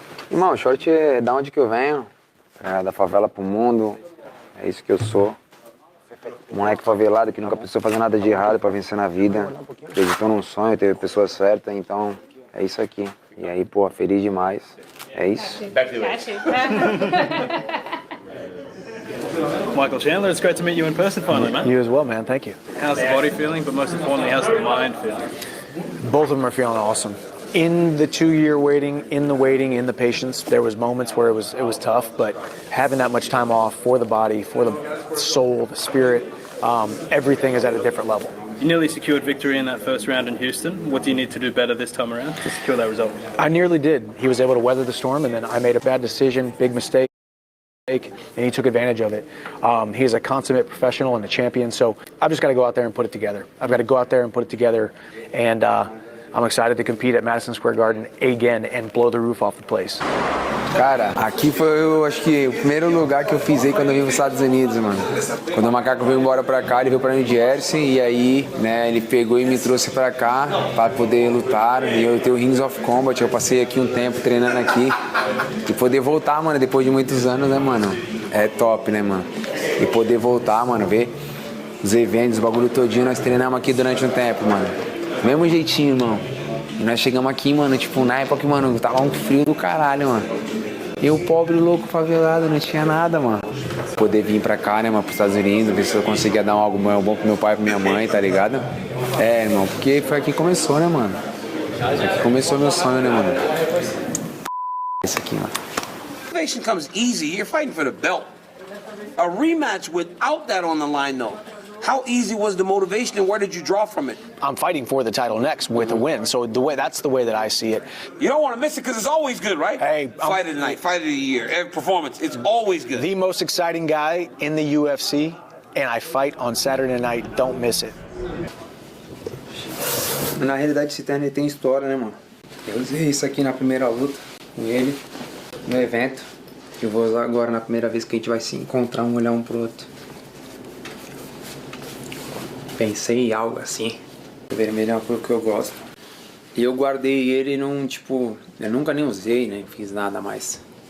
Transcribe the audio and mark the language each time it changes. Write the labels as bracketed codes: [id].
[pt] Irmão, short é da onde que eu venho, da favela pro mundo, é isso que eu sou. Moleque favelado que nunca precisou fazer nada de errado pra vencer na vida, acreditou num sonho, teve pessoas certas, então é isso aqui. E aí, pô, feliz demais, é isso. [en] Michael Chandler, it's great to meet you in person finally, man. You as well, man. Thank you. How's the body feeling, but most importantly, how's the mind feeling? Both of them are feeling awesome. In the 2-year waiting, in the patience, there was moments where it was tough, but having that much time off for the body, for the soul, the spirit, everything is at a different level. You nearly secured victory in that first round in Houston. What do you need to do better this time around to secure that result? I nearly did. He was able to weather the storm, and then I made a bad decision, big mistake, and he took advantage of it. He is a consummate professional and a champion, so I've just got to go out there and put it together. And I'm excited to compete at Madison Square Garden again and blow the roof off the place. [pt] Cara, aqui foi, eu acho que o primeiro lugar que eu fiz aí quando eu vim para os Estados Unidos, mano. Quando o macaco veio embora pra cá, ele veio pra New Jersey e aí, né, ele pegou e me trouxe pra cá pra poder lutar. E eu tenho o Rings of Combat, eu passei aqui um tempo treinando aqui. E poder voltar, mano, depois de muitos anos, né, mano? É top, né, mano? E poder voltar, mano, ver os eventos, o bagulho todinho, nós treinamos aqui durante um tempo, mano. Mesmo jeitinho, irmão. E nós chegamos aqui, mano, tipo, na época que, mano, tava um frio do caralho, mano. Eu, pobre, louco, favelado, não tinha nada, mano. Poder vir pra cá, né, mano, pros Estados Unidos, ver se eu conseguia dar algo bom pro meu pai e pra minha mãe, tá ligado? É, irmão, porque foi aqui que começou, né, mano? Aqui começou meu sonho, né, mano? Esse aqui, mano. [en] Motivation comes easy. You're fighting for the belt. A rematch without that on the line, though. How easy was the motivation and where did you draw from it? I'm fighting for the title next with a win, so that's the way that I see it. You don't want to miss it because it's always good, right? Hey, fight of the night, fight of the year, every performance, it's always good. The most exciting guy in the UFC, and I fight on Saturday night. Don't miss it. [pt] Na realidade, esse terno tem história, né, mano? Eu usei isso aqui na primeira luta com ele, no evento. Eu vou usar agora na primeira vez que a gente vai se encontrar, olhar um pro outro. Pensei em algo assim. O vermelho é uma cor que eu gosto. E eu guardei ele num, tipo, eu nunca nem usei, né? Fiz nada mais.